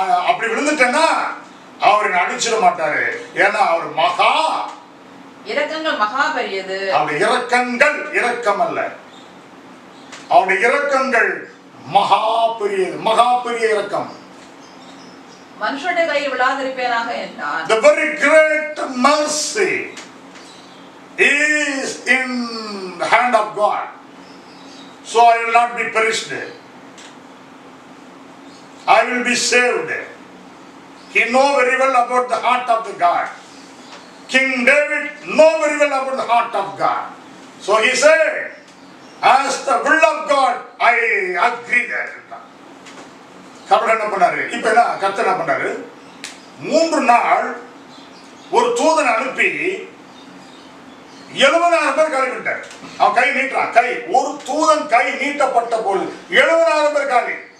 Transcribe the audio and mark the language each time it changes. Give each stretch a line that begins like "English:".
Tamil: அப்படி விழுந்துட்டேன்னா அவர் அடிச்சிட மாட்டாரு, ஏன்னா அவர் மகா இரக்கங்கள் மகா பெரியது. அவருடைய இரக்கங்கள் இரக்கம் அல்ல, அவருடைய இரக்கங்கள் மகா பெரியது, மகா பெரிய இரக்கம். மனுஷனுடைய கையில் விழாதிருப்பேனாக என்றார்.
English: The very great mercy is in the hand of God, so I will not be perished, I will be saved. He know very well about the heart of the God. King David know very well about the heart of God, so he said, as the will of God I agree that.
Tamil: கடவுள் என்ன பண்ணாரு, இப்ப என்ன கர்த்தர் என்ன பண்ணாரு, 3 நாள் ஒரு தூதனை அனுப்பி 70,000 பேர் காலி விட்டார். அவன் கை நீட்டுறான், கை ஒரு தூதன் கை நீட்டப்பட்ட போது 70,000 பேர் காலி.